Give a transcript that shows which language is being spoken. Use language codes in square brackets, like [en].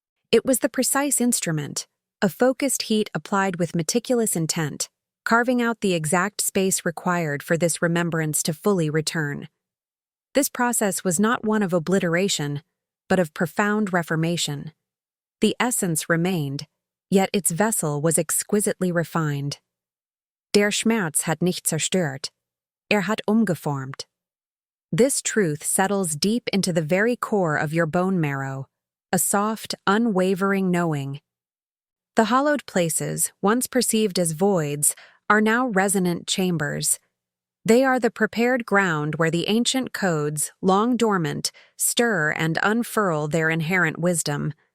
[en] It was the precise instrument, a focused heat applied with meticulous intent, carving out the exact space required for this remembrance to fully return. This process was not one of obliteration, but of profound reformation. The essence remained, yet its vessel was exquisitely refined. [de] Der Schmerz hat nicht zerstört, hat umgeformt. [en] This truth settles deep into the very core of your bone marrow, a soft, unwavering knowing. The hollowed places, once perceived as voids, are now resonant chambers. They are the prepared ground where the ancient codes, long dormant, stir and unfurl their inherent wisdom.